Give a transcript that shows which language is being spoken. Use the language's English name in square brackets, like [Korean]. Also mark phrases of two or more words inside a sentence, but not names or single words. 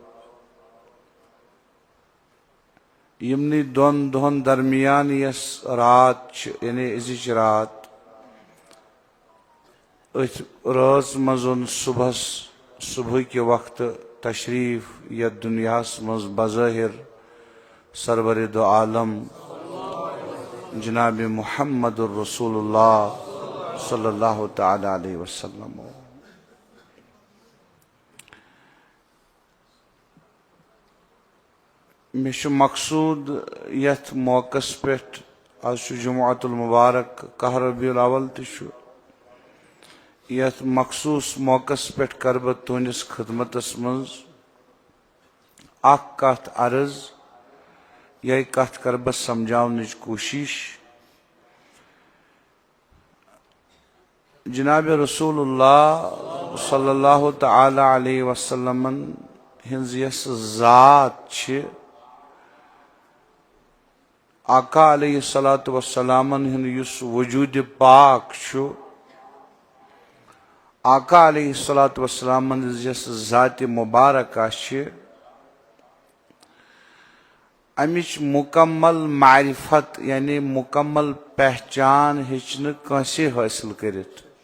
[Kashmiri] یمنی دۄن دۄہن درمیان یس رات چھِ، یعنی أزِچ رات، أتھۍ رٲژ منٛز اوٚن صبحٕکہِ وقتہٕ تشریٖف یتھ دُنیاہس منٛز بظٲہر سرور دو عالم جناب محمد الرسول اللہ [Arabic] صلی اللہ تعالی علیہ وسلم. [Kashmiri] مےٚ چھُ مقصوٗد یتھ موقعس پٮ۪ٹھ، آز چھُ جمعۃ المبارک 10 ربیع الاول تہِ چھُ، یتھ مخصوٗص موقعس پٮ۪ٹھ کرٕ بہٕ تُہنٛدِس خدمتس منٛز اکھ کتھ عرض. یہے کتھ کرٕ بہٕ سمجھاونٕچ کوٗشش. جناب رسول اللہ [Arabic] صلی اللہ تعالی علیہ وسلمن [Kashmiri] ہنٛز یس ذات چھِ، آقا [Arabic] علیہ الصلوۃ والسلامن [Kashmiri] ہُنٛد یُس وجوٗدِ پاک چھُ، آقا [Arabic] علیہ الصلوۃ والسلامن [Kashmiri] ہنٛز یس ذاتِ مبارکہ چھِ، امِچ مکمل معرفت یعنی مکمل پہچان ہیٚچ نہٕ کٲنٛسے حٲصِل کٔرِتھ.